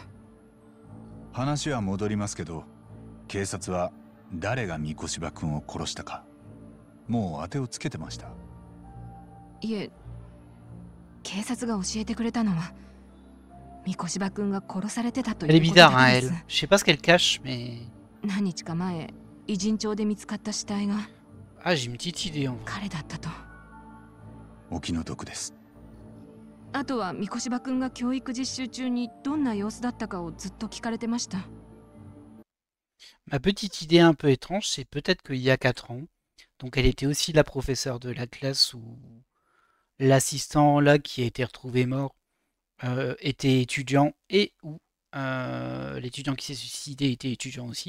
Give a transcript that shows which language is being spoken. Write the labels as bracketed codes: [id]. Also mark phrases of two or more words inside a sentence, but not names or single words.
[ja] 話は戻りますけど、警察は誰が三越柴君を殺したかもう当てをつけてました。いえ、警察が教えてくれたのは三越柴君が殺されてたということだけです。 [fr] Elle est bizarre, hein, elle. Je sais pas ce qu'elle cache, mais... [ja] 何日か前、偉人町で見つかった死体が [fr] Ah, j'ai une petite idée, en vrai. [ja] 彼だったと。お気の毒です。あとは三越柴君が教育実習中にどんな様子だったかをずっと聞かれてました。 [fr] Ma petite idée un peu étrange, c'est peut-être qu'il y a 4 ans, donc elle était aussi la professeure de la classe où l'assistant là qui a été retrouvé mort était étudiant et où l'étudiant qui s'est suicidé était étudiant aussi.